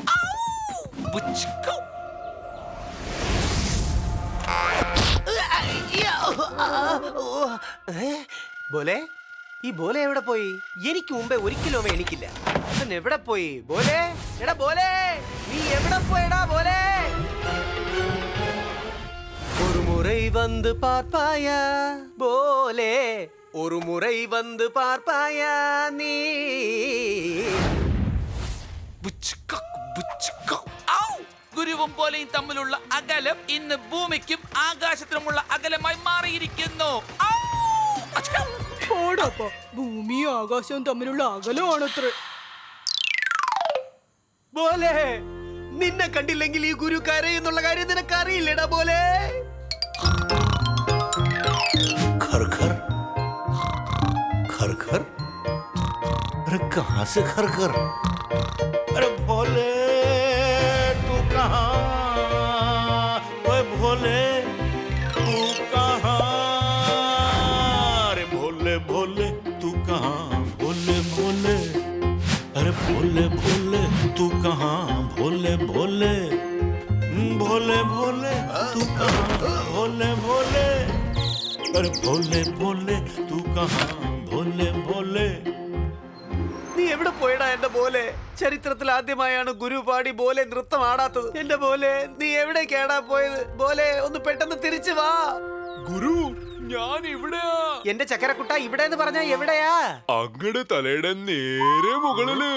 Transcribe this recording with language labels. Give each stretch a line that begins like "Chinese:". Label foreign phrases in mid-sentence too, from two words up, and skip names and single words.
Malayalam: ബോലെ, ഈ ബോലെ എവിടെ പോയി? എനിക്ക് മുമ്പേ ഒരിക്കലും അവൻ എണിക്കില്ല. അവൻ എവിടെ പോയി? ബോലെ, എടാ ബോലെ, നീ എവിടെ പോയടാ ബോലെ?
Tamil: ഒരു മുறை வந்து பார்ப்பாயா போலே, ஒரு முறை வந்து பார்ப்பாயா நீ?
Malayalam: ഗുരുവും പോലെയും തമ്മിലുള്ള അകലം ഇന്ന് ഭൂമിക്കും ആകാശത്തിനുമുള്ള അകലമായി മാറിയിരിക്കുന്നു. പോടാപ്പാ, ഭൂമിയും ആകാശവും തമ്മിലുള്ള അകലമാണത്ര. ബോലെ, നിന്നെ കണ്ടില്ലെങ്കിൽ ഈ ഗുരു കരയെന്നുള്ള കാര്യം നിനക്ക് അറിയില്ലടാ ബോലെ.
Hindi: घर घर घर घर, अरे कहाँ से घर घर? अरे भोले तू कहाँ? ओए भोले तू कहाँ? अरे भोले भोले तू कहाँ? भोले भोले, अरे भोले भोले तू कहाँ? भोले भोले भोले भोले तू कहाँ? भोले भोले, अरे भोले भोले तू कहाँ? भोले भोले.
Malayalam: നീ എവിടെ പോയടാ എന്റെ പോലെ? ചരിത്രത്തിൽ ആദ്യമായാണ് ഗുരു പാടി ബോലെ നൃത്തം ആടാത്തത്. എന്റെ പോലെ, നീ എവിടേക്കാടാ പോയത്? ബോലെ, ഒന്ന് പെട്ടെന്ന് തിരിച്ചു വാ. ഗുരു ഞാൻ ഇവിടെയാ. എന്റെ ചക്കരക്കുട്ട, ഇവിടെ എന്ന് പറഞ്ഞാ എവിടെയാ? അങ്ങടെ തലയുടെ നേരെ മുകളില്.